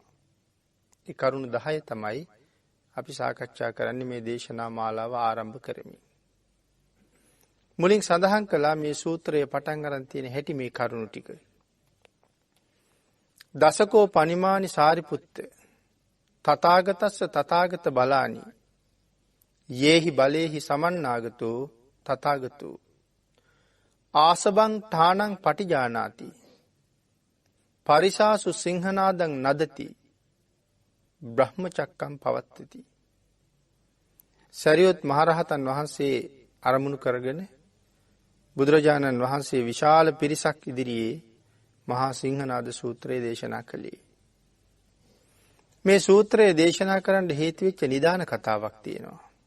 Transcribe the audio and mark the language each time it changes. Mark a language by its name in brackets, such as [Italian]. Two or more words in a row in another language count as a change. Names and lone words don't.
[Sinhala] ඒ කරුණු 10 තමයි අපි සාකච්ඡා කරන්නේ මේ දේශනා මාලාව ආරම්භ කරමින්. මුලින් සඳහන් කළා මේ සූත්‍රයේ පටන් ගන්න තියෙන හැටි මේ කරුණු ටික. [Pali] දසකෝ පනිමානි සාරිපුත්ත තථාගතස්ස තථාගත බලානි යේහි බලේහි සමන්නාගතෝ තථාගතෝ ආසබං ඨානං පටිජානාති පරිසාසු සිංහනාදං නදති බ්‍රහ්මචක්කම් පවත්තති. [Sinhala] සරියුත් මහරහතන් වහන්සේ අරමුණු කරගෙන බුදුරජාණන් වහන්සේ විශාල පිරිසක් ඉදිරියේ මහා සිංහනාද සූත්‍රය දේශනා කළේ. මේ සූත්‍රය දේශනා කරන්න හේතු වෙච්ච නිදාන කතාවක් තියෙනවා.